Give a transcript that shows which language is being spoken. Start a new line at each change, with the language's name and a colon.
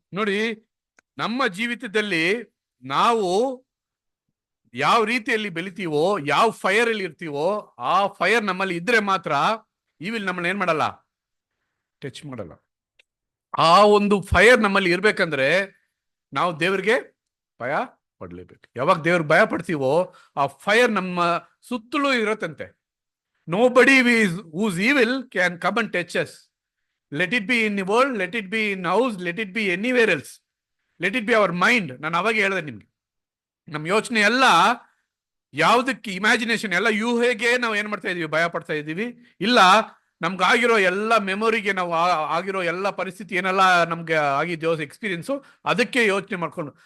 Kannada: ನೋಡಿ, ನಮ್ಮ ಜೀವಿತದಲ್ಲಿ ನಾವು ಯಾವ ರೀತಿಯಲ್ಲಿ ಬೆಳಿತೀವೋ, ಯಾವ ಫೈರ್ ಅಲ್ಲಿ ಇರ್ತೀವೋ, ಆ ಫೈರ್ ನಮ್ಮಲ್ಲಿ ಇದ್ರೆ ಮಾತ್ರ ಇವಿಲ್ ನಮ್ಮನ್ನ ಏನ್ ಮಾಡಲ್ಲ, ಟಚ್ ಮಾಡಲ್ಲ. ಆ ಒಂದು ಫೈರ್ ನಮ್ಮಲ್ಲಿ ಇರ್ಬೇಕಂದ್ರೆ ನಾವು ದೇವ್ರಿಗೆ ಭಯ ಪಡ್ಲೇಬೇಕು. ಯಾವಾಗ ದೇವ್ರಿಗೆ ಭಯ ಪಡ್ತೀವೋ ಆ ಫೈರ್ ನಮ್ಮ ಸುತ್ತಲೂ ಇರತ್ತಂತೆ.
English: Nobody who's evil can come and touch us. Let it be in the world, let it be in house, let it be anywhere else. Let it be our mind.
Kannada: ನಾನು ಅವಾಗ ಹೇಳಿದೆ ನಿಮ್ಗೆ, ನಮ್ಮ ಯೋಚನೆ ಎಲ್ಲ ಯಾವುದಕ್ಕೆ, ಇಮ್ಯಾಜಿನೇಷನ್ ಎಲ್ಲ ಯೂಹೆಗೆ ನಾವು ಏನ್ ಮಾಡ್ತಾ ಇದೀವಿ, ಭಯ ಪಡ್ತಾ ಇದೀವಿ. ಇಲ್ಲ, ನಮ್ಗೆ ಆಗಿರೋ ಎಲ್ಲ ಮೆಮೊರಿಗೆ, ನಾವು ಆಗಿರೋ ಎಲ್ಲ ಪರಿಸ್ಥಿತಿ ಏನೆಲ್ಲ ನಮ್ಗೆ ಆಗಿದೆಯೋ ಎಕ್ಸ್ಪೀರಿಯನ್ಸು, ಅದಕ್ಕೆ ಯೋಚನೆ ಮಾಡ್ಕೊಂಡು.